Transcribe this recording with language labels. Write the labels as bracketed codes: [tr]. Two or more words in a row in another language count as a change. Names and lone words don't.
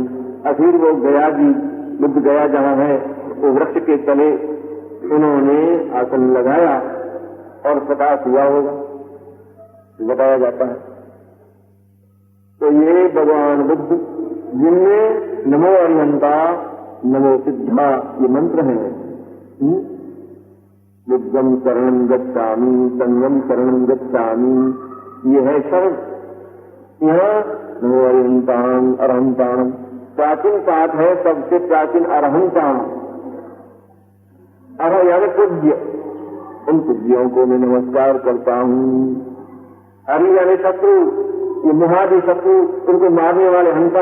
[hi] अखीर वो गया जी, बुद्ध गया जहां है वो वृक्ष के तले उन्होंने आसन लगाया और प्रकाश हुआ होगा बताया जाता है। तो ये भगवान बुद्ध जिनमें [pra] नमो अरिहंता नमो सिद्धा [hi] ये मंत्र हैं। [pi] बुद्धम शरणं गच्छामि, संगम शरणं गच्छामि, [hi] ये है शरण। यह [pra] नमो अरिहंतां अरहंतां [hi] प्राचीन पाठ है, सबसे प्राचीन अरहंतां। अरह यानी पूज्य, उन पूज्यों को मैं नमस्कार करता हूँ। हरि यानी शत्रु, ये मुहादि शत्रु, उनको मारने वाले हंता।